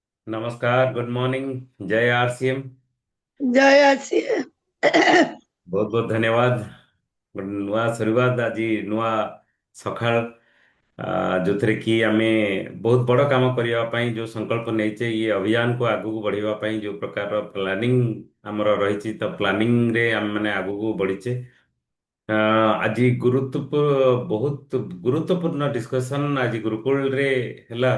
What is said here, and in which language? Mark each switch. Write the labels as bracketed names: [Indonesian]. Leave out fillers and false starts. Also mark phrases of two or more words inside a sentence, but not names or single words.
[Hindi] नमस्कार, [English] good morning, [Hindi] जय आरसीएम। जय आसिया। बहुत बहुत धन्यवाद। [Odia] ନୂଆ ଶୁରୁଆତ ଆଜି ନୂଆ ସକାଳ ଯେଉଁଥିରେ କି ଆମେ ବହୁତ ବଡ଼ କାମ କରିବା ପାଇଁ ଯେଉଁ ସଂକଳ୍ପ ନେଇଛେ, ଇଏ ଅଭିଯାନକୁ ଆଗକୁ ବଢ଼ିବା ପାଇଁ ଯେଉଁ ପ୍ରକାର ପ୍ଲାନିଂ ଆମର ରହିଛି, ତ ପ୍ଲାନିଂରେ ଆମେମାନେ ଆଗକୁ ବଢ଼ିଛେ। ଆଜି ବହୁତ ଗୁରୁତ୍ୱପୂର୍ଣ୍ଣ ଡିସ୍କସନ୍ ଆଜି ଗୁରୁକୁଳରେ ହେଲା।